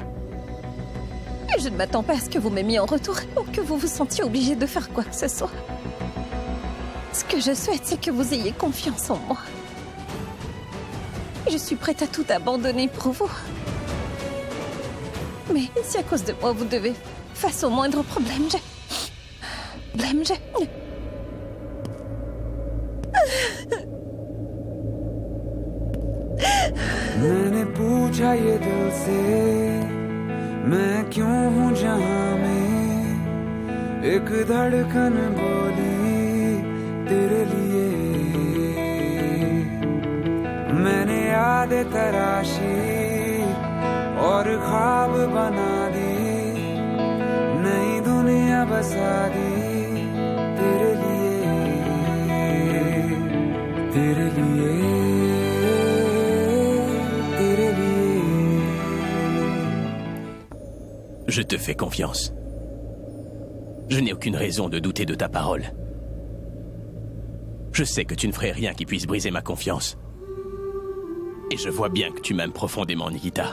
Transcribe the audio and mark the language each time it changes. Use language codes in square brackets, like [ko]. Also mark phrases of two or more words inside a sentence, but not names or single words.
[fr] Et je ne m'attends pas à ce que vous m'aimiez en retour ou que vous vous sentiez obligé de faire quoi que ce soit. Ce que je souhaite, c'est que vous ayez confiance en moi. Je suis prête à tout abandonner pour vous. Mais si à cause de moi, vous devez, face au moindre problème, [hi] मैंने पूछा ये दिल से मैं क्यों हूँ जहाँ में एक धड़कन बोली तेरे लिए मैंने यादें तराशी और ख्वाब बना दी नई दुनिया बसा दी तेरे लिए तेरे लिए तेरे लिए [fr] Je te fais confiance. Je n'ai aucune raison de douter de ta parole. Je sais que tu ne ferais rien qui puisse briser ma confiance. Et je vois bien que tu m'aimes profondément, Nikita.